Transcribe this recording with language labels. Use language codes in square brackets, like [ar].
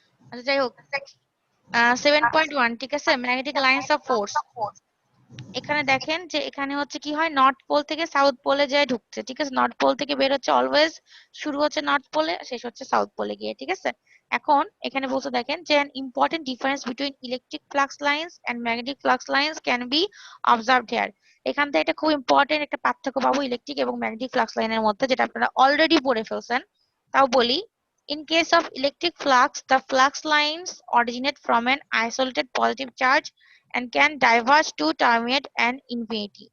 [bn] আচ্ছা যাই হোক, 7.1 ঠিক আছে, ম্যাগনেটিক লাইন্স অফ ফোর্স। এখানে দেখেন যে এখানে হচ্ছে কি হয়, নর্থ পোল থেকে সাউথ পোলে যায় ঢুকছে। ঠিক আছে, নর্থ পোল থেকে বের হচ্ছে অলওয়েজ, শুরু হচ্ছে নর্থ পোলে, শেষ হচ্ছে সাউথ পোলে গিয়ে। ঠিক আছে, এখন এখানে বলতে দেখেন যে [en] an important difference between electric flux lines and magnetic flux lines can be observed here। [bn] এখান থেকে এটা খুব ইম্পর্টেন্ট একটা পার্থক্য পাবো ইলেকট্রিক এবং ম্যাগনেটিক ফ্লাক্স লাইনের মধ্যে, যেটা আপনারা অলরেডি পড়ে ফেলছেন, তাও বলি। [en] In case of electric flux, the flux lines originate from an isolated positive charge and can diverge to terminate an infinity।